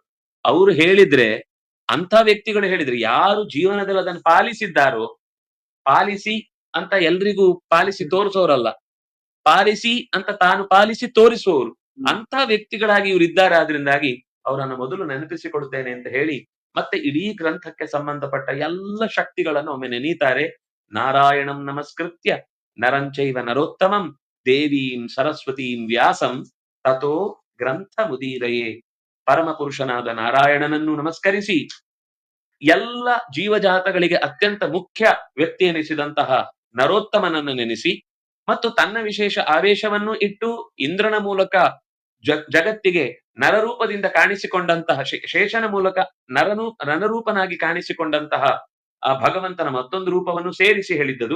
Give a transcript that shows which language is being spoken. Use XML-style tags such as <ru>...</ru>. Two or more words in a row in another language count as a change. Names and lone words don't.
<kn>ಅವರು ಹೇಳಿದ್ರೆ, ಅಂಥ ವ್ಯಕ್ತಿಗಳು ಹೇಳಿದ್ರೆ, ಯಾರು ಜೀವನದಲ್ಲಿ ಅದನ್ನು ಪಾಲಿಸಿದ್ದಾರೋ, ಪಾಲಿಸಿ ಅಂತ ಎಲ್ರಿಗೂ ಪಾಲಿಸಿ ತೋರಿಸೋರಲ್ಲ, ಪಾಲಿಸಿ ಅಂತ ತಾನು ಪಾಲಿಸಿ ತೋರಿಸುವವರು, ಅಂತ ವ್ಯಕ್ತಿಗಳಾಗಿ ಇವರು ಇದ್ದಾರೆ. ಆದ್ರಿಂದಾಗಿ ಅವರನ್ನು ಮೊದಲು ನೆನಪಿಸಿಕೊಡುತ್ತೇನೆ ಅಂತ ಹೇಳಿ ಮತ್ತೆ ಇಡೀ ಗ್ರಂಥಕ್ಕೆ ಸಂಬಂಧಪಟ್ಟ ಎಲ್ಲ ಶಕ್ತಿಗಳನ್ನು ಒಮ್ಮೆ ನೆನೀತಾರೆ.</kn> <sa>ನಾರಾಯಣಂ ನಮಸ್ಕೃತ್ಯ ನರಂಚೈವ ನರೋತ್ತಮಂ ದೇವೀಂ ಸರಸ್ವತೀಂ ವ್ಯಾಸಂ ತಥೋ ಗ್ರಂಥ ಮುದೀರಯೇ.</sa> <kn>ಪರಮ ಪುರುಷನಾದ ನಾರಾಯಣನನ್ನು ನಮಸ್ಕರಿಸಿ ಎಲ್ಲ ಜೀವಜಾತಗಳಿಗೆ ಅತ್ಯಂತ ಮುಖ್ಯ ವ್ಯಕ್ತಿ ಎನಿಸಿದಂತಹ ನರೋತ್ತಮನನ್ನು ನೆನೆಸಿ ಮತ್ತು ತನ್ನ ವಿಶೇಷ ಆವೇಶವನ್ನು ಇಟ್ಟು ಇಂದ್ರನ ಮೂಲಕ ಜಗತ್ತಿಗೆ ನರರೂಪದಿಂದ ಕಾಣಿಸಿಕೊಂಡಂತಹ ಶೇಷನ ಮೂಲಕ ನರರೂಪನಾಗಿ ಕಾಣಿಸಿಕೊಂಡಂತಹ ಆ ಭಗವಂತನ ಮತ್ತೊಂದು ರೂಪವನ್ನು ಸೇರಿಸಿ ಹೇಳಿದ್ದದು.</kn>